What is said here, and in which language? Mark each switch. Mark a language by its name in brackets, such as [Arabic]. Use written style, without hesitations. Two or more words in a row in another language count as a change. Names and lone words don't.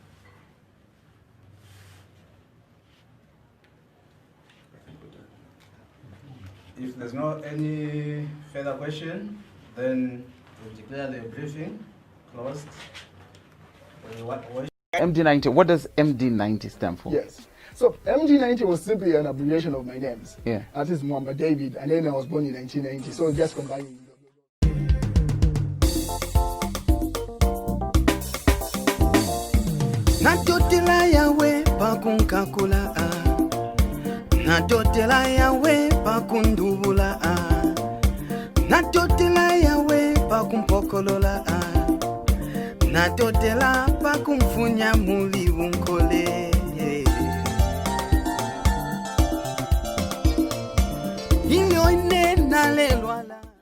[English] If there's not any further question, then we'll declare the briefing closed. MD90, what does MD90 stand for? Yes. So MD90 was simply an abbreviation of my names. Yeah. That is Muhammad David, and then I was born in 1990. So just combining. [Bemba] Natotela yawe pakunkakula Natotela yawe pakundubula Natotela yawe pakumpokolola Natotela pakumfunya muli unkole Ilio ine na lelwala.